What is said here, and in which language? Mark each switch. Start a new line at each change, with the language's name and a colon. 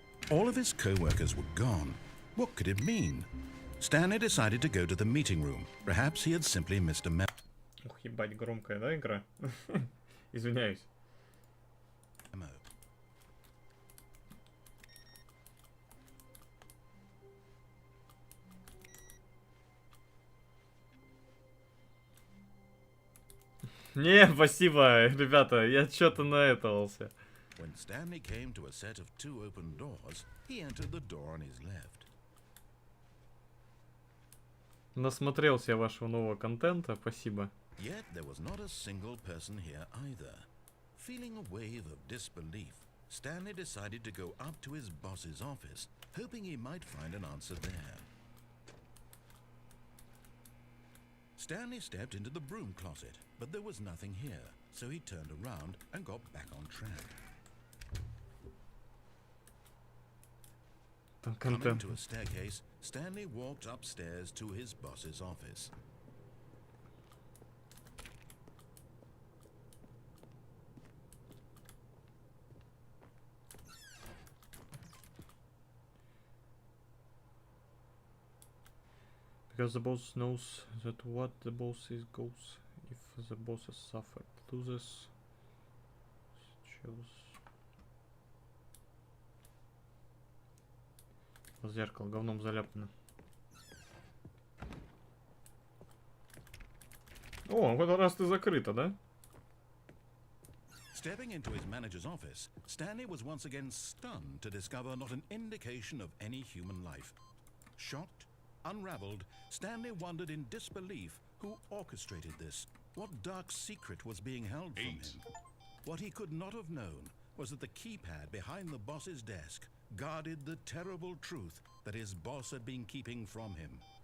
English: All of his co-workers were gone. What could it mean? Stanley decided to go to the meeting room. Perhaps he had simply missed a memo.
Russian: Ух, ебать, громкая, да, игра? Извиняюсь. Не, спасибо, ребята, я что-то наэтовался.
English: When Stanley came to a set of 2 open doors, he entered the door on his left.
Russian: Насмотрелся я вашего нового контента, спасибо.
English: Yet there was not a single person here either. Feeling a wave of disbelief, Stanley decided to go up to his boss's office, hoping he might find an answer there. Stanley stepped into the broom closet, but there was nothing here, so he turned around and got back on track. Coming to a staircase, Stanley walked upstairs to his boss's office. Because the boss knows that what the boss is goes. If the boss has suffered loses, choose.
Russian: Зеркало говном заляпано. О, в этот раз ты закрыта, да?
English: Stepping into his manager's office, Stanley was once again stunned to discover not an indication of any human life. Shocked, unraveled, Stanley wondered in disbelief who orchestrated this. What dark secret was being held from him? What he could not have known was that the keypad behind the boss's desk guarded the terrible truth that his boss had been keeping from him.